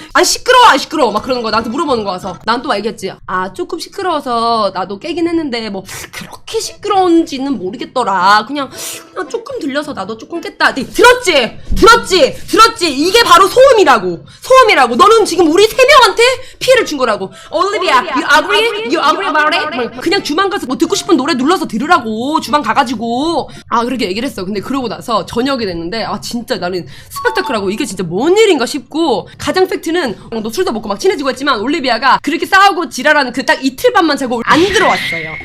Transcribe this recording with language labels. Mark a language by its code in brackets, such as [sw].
[ko] 안 시끄러워 막 그러는 거야. 나한테 물어보는 거 와서. 난 또 얘기했지. 조금 시끄러워서 나도 깨긴 했는데 뭐 그렇게 시끄러운지는 모르겠더라. 그냥 조금 들려서 나도 조금 깼다. 들었지 이게 바로 소음이라고. 너는 지금 우리 3명한테 피해를 준 거라고. [en] 올리비아 you agree about it? [ko] 그냥 주방 가서 뭐 듣고 싶은 노래 눌러서 들으라고. 주방 가가지고 그렇게 얘기를 했어. 근데 그러고 나서 저녁이 됐는데 진짜 나는 스펙타클하고 이게 진짜 뭔 일인가 싶고, 가장 팩트는 너 술도 먹고 막 친해지고 했지만 올리비아가 그렇게 싸우고 지랄하는 그 딱 이틀 밤만 자고 안 들어왔어요.